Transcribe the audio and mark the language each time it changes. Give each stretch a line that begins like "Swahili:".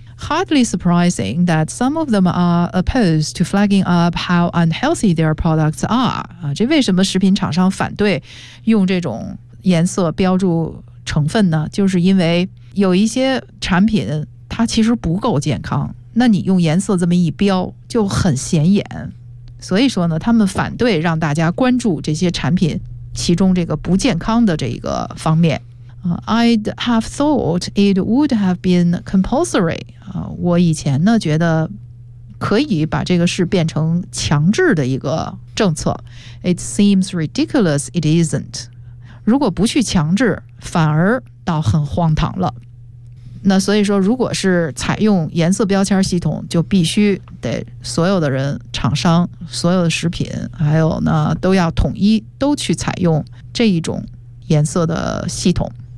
English: Hardly surprising that some of them are opposed to flagging up how unhealthy their products are
Chinese: 啊，这为什么食品厂商反对用这种颜色标注成分呢？就是因为有一些产品它其实不够健康，那你用颜色这么一标就很显眼。所以说呢，他们反对让大家关注这些产品其中这个不健康的这一个方面。
English: I'd have thought it would have been compulsory.
Chinese: 我以前呢觉得可以把这个事变成强制的一个政策。
English: It seems ridiculous it isn't.
Chinese: 如果不去强制反而倒很荒唐了。那所以说如果是采用颜色标签系统就必须得所有的人厂商所有的食品还有呢都要统一都去采用这一种颜色的系统